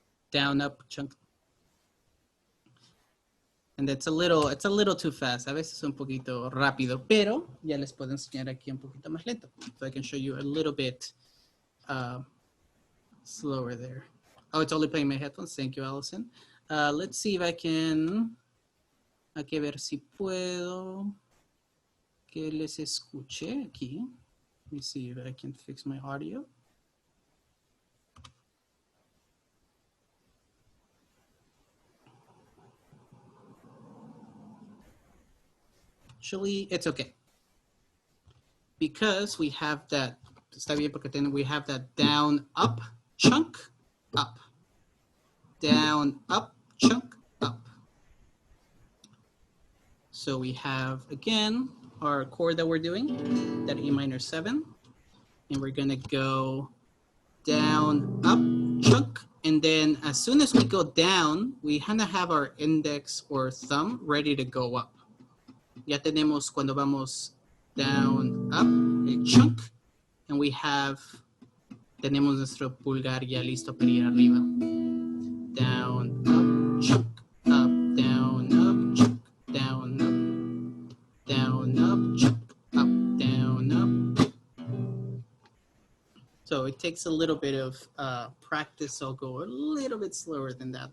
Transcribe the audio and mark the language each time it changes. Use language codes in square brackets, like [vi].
[en] Down, up, chunk. And it's a little too fast. [es] A veces un poquito rápido, pero ya les puedo enseñar aquí un poquito más lento. [en] So I can show you a little bit slower there. Oh, it's only playing my headphones. Thank you, Allison. Let's see if I can. [es] Hay que ver si puedo que les escuche aquí. [en] Let me see if I can fix my audio. Actually, it's okay. Because we have that, [es] está bien porque [en] we have that down, up, chunk, up. Down, up, chunk, up. So we have, again, our chord that we're doing, that E minor 7. And we're gonna go down, up, chunk. And then as soon as we go down, we kind of have our index or thumb ready to go up. [es] Ya tenemos cuando vamos [en] down, up, [es] el chunk. [en] And we have, [es] tenemos nuestro pulgar ya listo para ir arriba. [en] Down, up, chunk, up, down, up, chunk, down, up, chunk, up, down, up. So it takes a little bit of practice. So I'll go a little bit slower than that.